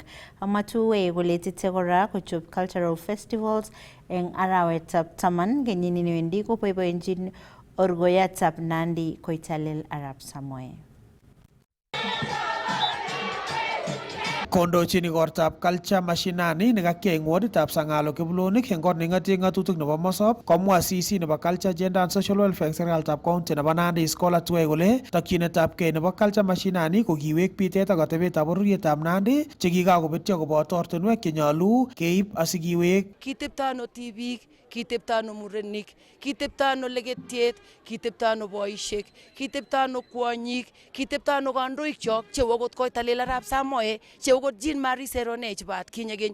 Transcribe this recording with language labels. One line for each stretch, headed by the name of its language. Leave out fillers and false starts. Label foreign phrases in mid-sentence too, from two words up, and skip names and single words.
Kalenjin: Amwa Tue kole tete kora kochob
English: cultural festivals
Kalenjin: eng arawetab 10 kenyini niwendi koboiboenjin Orgoyatab Nandi Koitalel Arap Samoei. Kondochin igortab culture mashinani nekakiyai eng woditab Sangalo Kiplonik eng kot neng'ate ng'atutik nebo Mosop komwa CC nebo
English: culture, gender and social welfare
Kalenjin: serikalitab county nebo Nandi Scholar Tue kole tokyinetabgei nebo culture mashinani ko kiwek pitet ak atebetab bororietab Nandi chekikakobetyo koboto ortinwek chenyolu keib asikiwek. Kitepto ano tibik, kitepto ano murenik, kitepto ano leketiet, kitepto ano boisiek, kitepto ano kwonyik, kitepto ano kandoik chok cheu akot Koitalel Arap Samoei, cheu akot Jean Marie Seronei chebo atkinye keny.